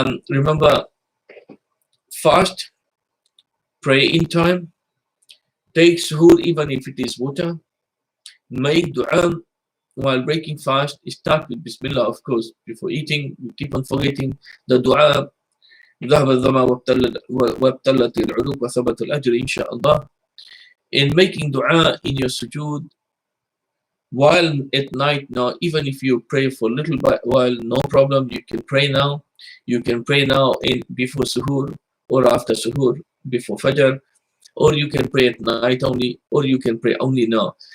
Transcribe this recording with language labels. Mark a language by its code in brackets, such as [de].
[en] Remember, fast, pray in time, take suhoor even if it is water, make dua while breaking fast. Start with Bismillah, of course, before eating. You keep on forgetting the dua. [ar] ذهب الظما وابتلت العروق وثبت الأجر إن شاء الله. [en] In making dua in your sujood while at night. Now, even if you pray for a little while, no problem. You can pray now. You can pray now before suhoor or after suhoor. before Fajr, or you can pray at night only, or you can pray only now.